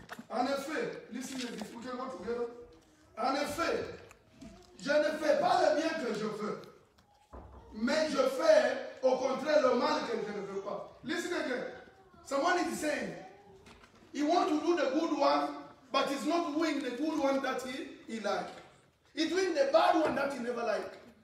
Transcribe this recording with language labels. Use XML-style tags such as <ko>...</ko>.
<fr>En effet,</fr> <en>listen a bit. We can go together.</en> <fr>En effet, je ne fais pas le bien que je veux, mais je fais au contraire le mal que je ne veux pas.</fr> <en>Listen again. Someone is saying, he wants to do the good one, but he's not doing the good one that he likes. He's doing the bad one that he never liked.</en>